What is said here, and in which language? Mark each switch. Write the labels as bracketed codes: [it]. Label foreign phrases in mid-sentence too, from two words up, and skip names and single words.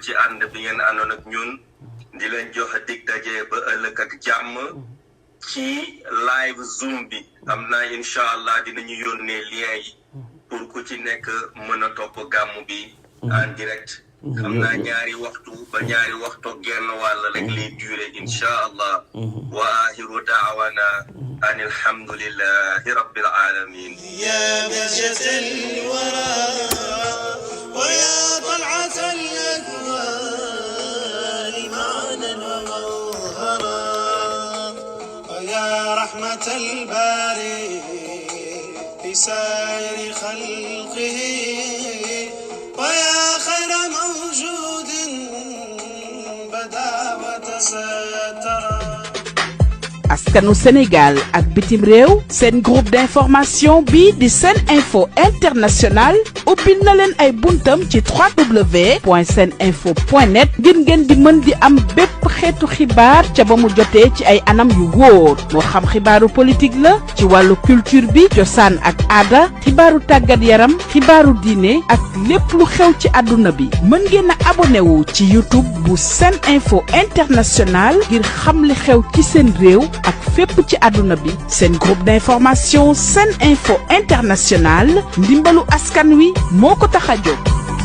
[wo] ci ànd bi ngeen àndoon ak ñun di leen jox dig daje ba ëllëg ak jàmm ci [en] live zoom [wo] bi am naa [ar] إن شاء الله [wo] dinañu yónnee lien yi pour ku ci nekk mën a topp gàmm bi [fr] en direct [wo] xam naa ñaari waxtu ba ñaari waxtu genn wàll rek lay duré [ar] إن شاء الله وآخر دعوانا أن الحمد لله رب العالمين يا بهجة الورى ويا طلعة الأكوان معنا ومظهرا ويا رحمة الباري لسائر خلقه ويا خير موجود بدا وتسترا [wo] askanu Sénégal ak bitim réew seen [fr] groupe d'information [wo] bi di Sen Info International ubbil na leen ay buntam ci www.seninfo.net ngir ngeen di mën di am bépp xeetu xibaar ca ba mu jotee ci ay anam yu wóor moo xam xibaaru politique la ci wàllu culture bi cosaan ak aada xibaaru tàggat yaram xibaaru diine ak lépp lu xew ci àdduna bi mën ngeen a abonné wu ci YouTube bu Sen Info International ngir xam li xew ci seen réew ak fépp ci àdduna bi seen [fr] groupe d'information [wo] Sen Info International ndimbalu askan wi moo ko tax a jóg